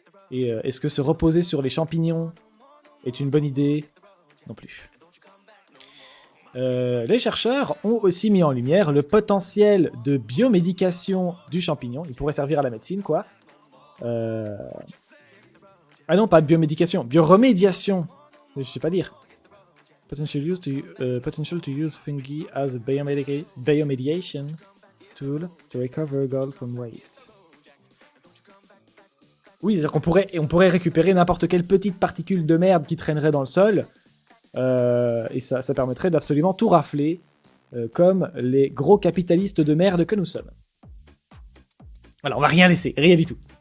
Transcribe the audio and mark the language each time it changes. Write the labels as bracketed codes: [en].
[fr] Et est-ce que se reposer sur les champignons est une bonne idée? Non plus. Les chercheurs ont aussi mis en lumière le potentiel de biomédication du champignon. Il pourrait servir à la médecine, quoi. Ah non, pas de biomédication, bioremédiation. Je sais pas dire. [en] Potential to use fungi as a biomediation tool to recover gold from waste. [fr] Oui, c'est-à-dire qu'on pourrait récupérer n'importe quelle petite particule de merde qui traînerait dans le sol, et ça permettrait d'absolument tout rafler, comme les gros capitalistes de merde que nous sommes. Voilà, on va rien laisser, rien du tout.